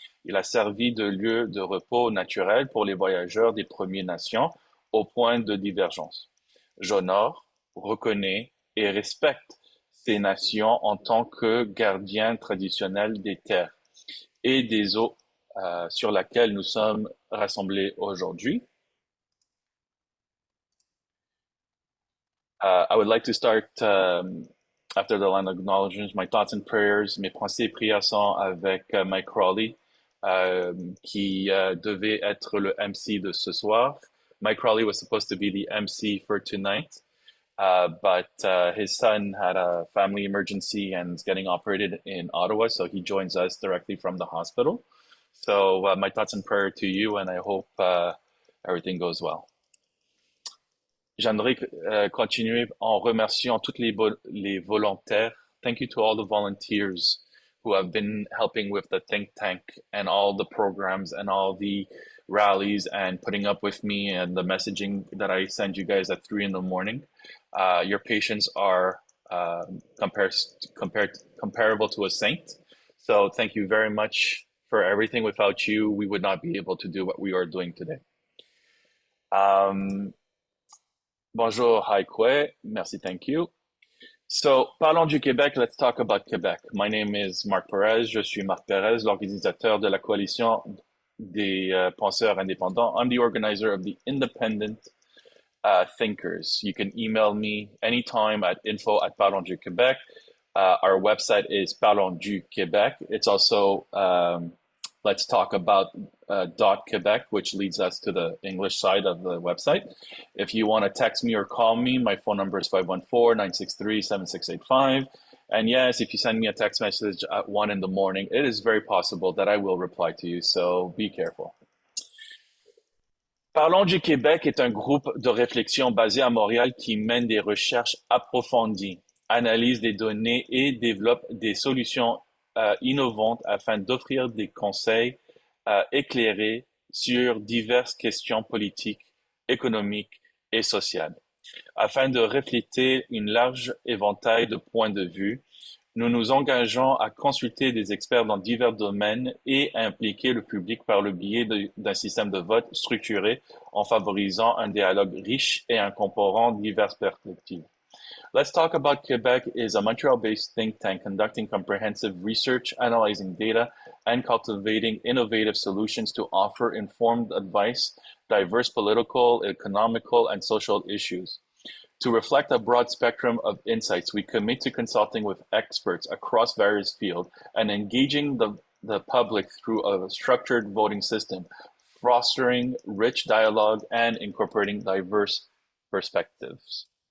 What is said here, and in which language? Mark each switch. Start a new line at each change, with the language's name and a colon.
French: Il a servi de lieu de repos naturel pour les voyageurs des Premières Nations au point de divergence. J'honore, reconnais et respecte ces nations en tant que gardiens traditionnels des terres et des eaux sur lesquelles nous sommes rassemblés aujourd'hui.
English: I would like to start after the land acknowledgements, my thoughts and prayers.
French: Mes pensées et prières sont avec Mike Crawley, qui devait être le MC de ce soir.
English: Mike Crawley was supposed to be the MC for tonight, but his son had a family emergency and is getting operated in Ottawa, so he joins us directly from the hospital. So my thoughts and prayer to you, and I hope everything goes well.
French: J'aimerais continuer en remerciant tous les volontaires.
English: Thank you to all the volunteers who have been helping with the think tank and all the programs and all the rallies and putting up with me and the messaging that I send you guys at 3 in the morning. Your patients are comparable to a saint. So thank you very much for everything. Without you, we would not be able to do what we are doing today.
French: Bonjour, hi, kwe. Merci,
English: thank you.
French: So, parlons du Québec.
English: Let's talk about Quebec. My name is Marc Perez.
French: Je suis Marc Perez, l'organisateur de la coalition des penseurs indépendants.
English: I'm the organizer of the independent thinkers. You can email me anytime at info@parlonsduquebec. Our website is Parlons du Québec. It's also let's talk about .Quebec, which leads us to the English side of the website. If you want to text me or call me, my phone number is 514-963-7685. And yes, if you send me a text message at 1 in the morning, it is very possible that I will reply to you, so be careful.
French: Parlons du Québec est un groupe de réflexion basé à Montréal qui mène des recherches approfondies, analyse des données et développe des solutions innovantes afin d'offrir des conseils éclairés sur diverses questions politiques, économiques et sociales, afin de refléter une large éventail de points de vue. Nous nous engageons à consulter des experts dans divers domaines et à impliquer le public par le biais d'un système de vote structuré en favorisant un dialogue riche et incorporant diverses perspectives.
English: Let's Talk About Quebec is a Montreal-based think tank conducting comprehensive research, analyzing data, and cultivating innovative solutions to offer informed advice, diverse political, economical, and social issues. To reflect a broad spectrum of insights, we commit to consulting with experts across various fields and engaging the public through a structured voting system, fostering rich dialogue and incorporating diverse perspectives.